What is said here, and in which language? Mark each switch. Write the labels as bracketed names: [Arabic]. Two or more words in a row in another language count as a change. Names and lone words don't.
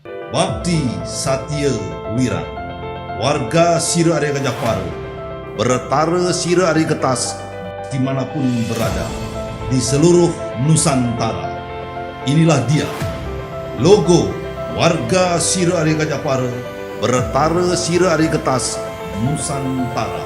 [Indonesian] Bakti Satya Wira, warga Sira Area Gajah Paru, bertara Sira Area Getas dimanapun berada di seluruh Nusantara. Inilah dia, logo warga Sira Area Gajah Paru, bertara Sira Area Getas Nusantara.